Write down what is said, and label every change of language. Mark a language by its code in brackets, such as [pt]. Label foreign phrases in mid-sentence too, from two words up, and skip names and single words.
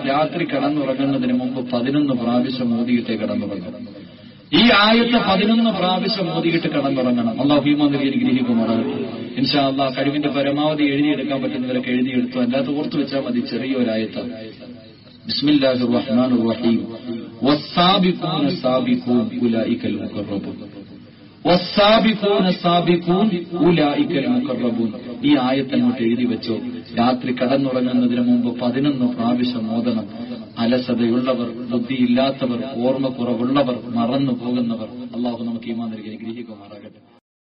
[ml] രാത്രി കിടന്നുറങ്ങുന്നതിന് മുമ്പ് 11 പ്രാവശ്യം ഓതിയിട്ടേ കിടന്നുറങ്ങണം. ഈ ആയത്ത് 11 പ്രാവശ്യം ഓതിയിട്ട് കിടന്നുറങ്ങണം. അല്ലാഹു ഈമാൻ നൽകി അനുഗ്രഹിക്കുമാറാകട്ടെ. [ar] إن شاء الله [ml] കഴിവിന്റെ പരമാവധി എഴുതിയെടുക്കാൻ പറ്റുന്നവരൊക്കെ എഴുതിയെടുത്തു. അല്ലാതെ ഓർത്തു വെച്ചാൽ മതി. ചെറിയൊരായത്താണ്. [ar] بسم الله الرحمن الرحيم. والسابقون السابقون أولئك المقربون. والسابقون السابقون أولئك المقربون. [ml] ഈ ആയത്ത് അങ്ങോട്ട് എഴുതി വെച്ചോ. രാത്രി കടന്നുറങ്ങുന്നതിന് മുമ്പ് 11 പ്രാവശ്യം ഓതണം. അലസതയുള്ളവർ, ബുദ്ധിയില്ലാത്തവർ, ഓർമ്മക്കുറവുള്ളവർ, മറന്നു പോകുന്നവർ, അല്ലാഹു നമുക്ക് ഈമാൻ നൽകി അനുഗ്രഹിക്കുമാറാകട്ടെ.